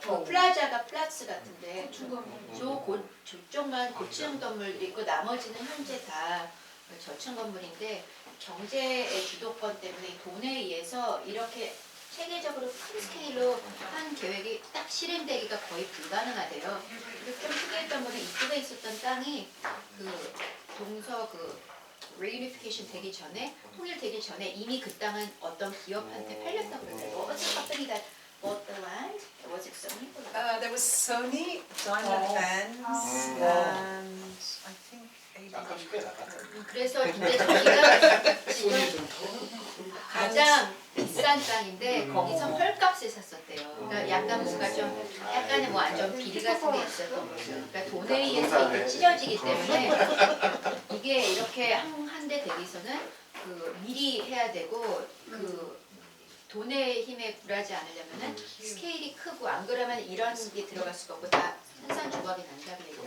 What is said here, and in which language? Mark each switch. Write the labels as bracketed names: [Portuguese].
[Korean] 그 플라자가 플랫스 같은데 저쪽만 고층 건물도 있고 나머지는 현재 다 저층 건물인데 경제의 주도권 때문에 돈에 의해서 이렇게 세계적으로 큰 스케일로 한 계획이 딱 실행되기가 거의 불가능하대요. 그리고 좀 특이했던 거는 이쪽에 있었던 땅이 그 동서 그 reunification 되기 전에 통일되기 전에 이미 그 땅은 어떤 기업한테 팔렸다고 그러더라고요. [English] What was the company that bought the land? Was it Sony? There was Sony, Diamond Bands, and I think [Korean] 아깝게 나갔다. 그래서 근데 저기가 지금 가장 비싼 땅인데 거기서 헐값에 샀었대요. 그러니까 약간 뭔가 좀 약간의 뭐 안전 비리 같은 게 있었던 거죠. 그러니까 돈에 의해서 이게 찢어지기 때문에 이게 이렇게 한 대 되기서는 그 미리 해야 되고 그 돈의 힘에 굴하지 않으려면은 스케일이 크고 안 그러면 이런 게 들어갈 수가 없고 다 산산조각이 난다고 얘기를